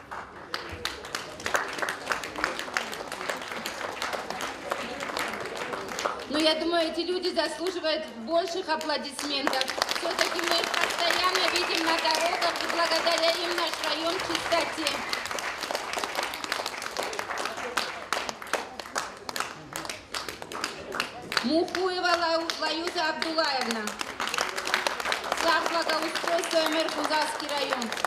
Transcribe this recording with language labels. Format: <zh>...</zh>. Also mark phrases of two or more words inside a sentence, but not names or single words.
<ru>Но я думаю, эти люди заслуживают больших аплодисментов. Все-таки мы их постоянно видим на дорогах, и благодаря им наш район в чистоте. Мухуева Лаюза Абдулаевна, САХ благоустройства, МР Фунзалский район.</ru>